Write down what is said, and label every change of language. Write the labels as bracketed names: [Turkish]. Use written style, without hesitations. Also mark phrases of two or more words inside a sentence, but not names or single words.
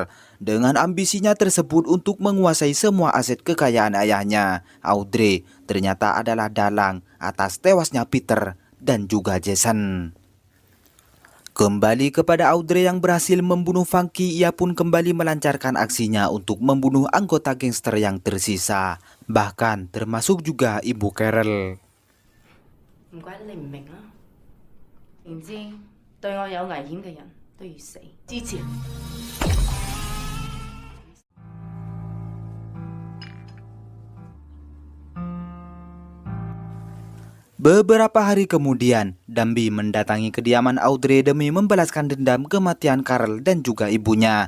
[Indonesian] Dengan ambisinya tersebut untuk menguasai semua aset kekayaan ayahnya, Audrey ternyata adalah dalang atas tewasnya Peter dan juga Jason. Kembali kepada Audrey yang berhasil membunuh Funky, ia pun kembali melancarkan aksinya untuk membunuh anggota gangster yang tersisa, bahkan termasuk juga ibu Carol. [Cantonese] 唔怪得你唔明啦。明知對我有危險嘅人都要死，支持。 [Indonesian] Beberapa hari kemudian, Dambi mendatangi kediaman Audrey demi membalaskan dendam kematian Carl dan juga ibunya.